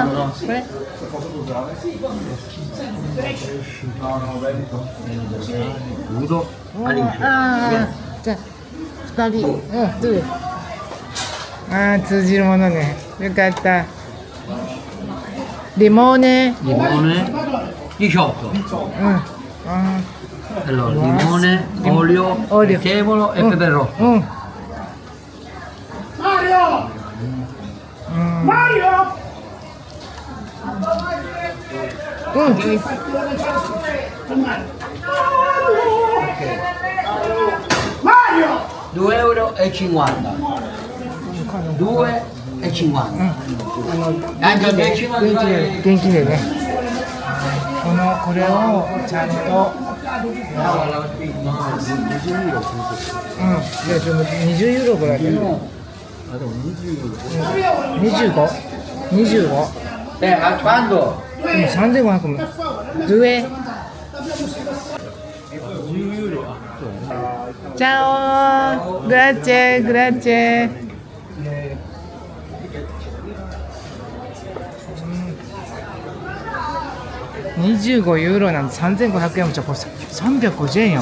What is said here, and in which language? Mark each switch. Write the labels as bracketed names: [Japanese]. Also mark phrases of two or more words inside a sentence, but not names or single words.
[Japanese] これじゃあ2人、どれ？通じるものね。よかった。リモーネ。 18。あ [Italian] Allora, limone, olio, Olio. prezzemolo e pepe rosso. [Japanese] ー、うん。うん。 [Italian] 2,50 euro. 2,50 Anche a 10 [Japanese] 元気でね。これをちゃんと、でも20ユーロぐらいで、あ、でも 25、25、 [Italian] a quando? [Japanese] でも3500も、2 [Italian] Ciao, grazie, grazie. [Japanese] 25 ユーロなんで3500円もちょっと350円よ。